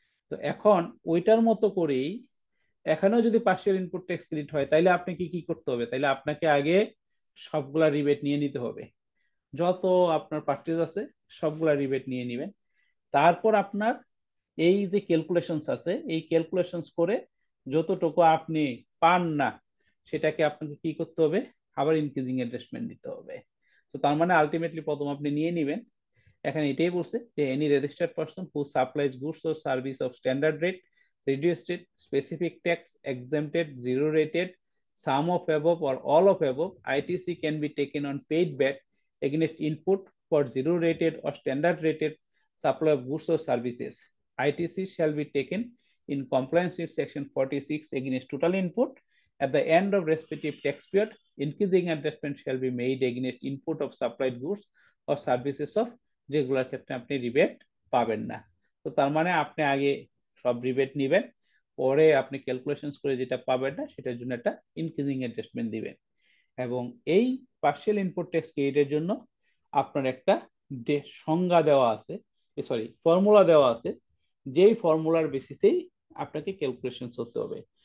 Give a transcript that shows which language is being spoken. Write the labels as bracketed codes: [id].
[bn] তো এখন ওইটার মতো করেই এখানেও যদি পার্শিয়াল ইনপুট ট্যাক্স ক্রেডিট হয় তাহলে আপনি কি কি করতে হবে, তাহলে আপনাকে আগে সবগুলা রিবেট নিয়ে নিতে হবে, যত আপনার পার্টিজ আছে সবগুলা রিবেট নিয়ে নেবেন। তারপর আপনার এই যে ক্যালকুলেশনস আছে এই ক্যালকুলেশনস করে যতটুকু আপনি পান না সেটাকে আপনাকে কি করতে হবে, আবার ইনক্রিজিং অ্যাডজাস্টমেন্ট দিতে হবে। তো তার মানে আলটিমেটলি প্রথম আপনি নিয়ে নেবেন, এখানে এটাই বলছে যে [en] Any registered person who supplies goods or service of standard rate, reduced rate, specific tax, exempted, zero rated, some of above or all of above, ITC can be taken on paid VAT against input for zero rated or standard rated supply of goods or services. ITC shall be taken in compliance with section 46 against total input at the end of respective tax period. Increasing adjustment shall be made against input of supplied goods or services of [bn] যেগুলোর ক্ষেত্রে আপনি rebate পাবেন না। তো তার মানে আপনি আগে সব রিবেট নেবেন, পরে আপনি ক্যালকুলেশন করে যেটা পাবেন না সেটার জন্য একটা ইনক্রিজিং অ্যাডজাস্টমেন্ট দিবেন। এবং এই পার্শিয়াল ইনপুট ট্যাক্স ক্রেডিটের জন্য আপনার একটা সংজ্ঞা দেওয়া আছে, সরি ফর্মুলা দেওয়া আছে, যেই ফর্মুলার বেসিসেই আপনাকে ক্যালকুলেশন করতে হবে।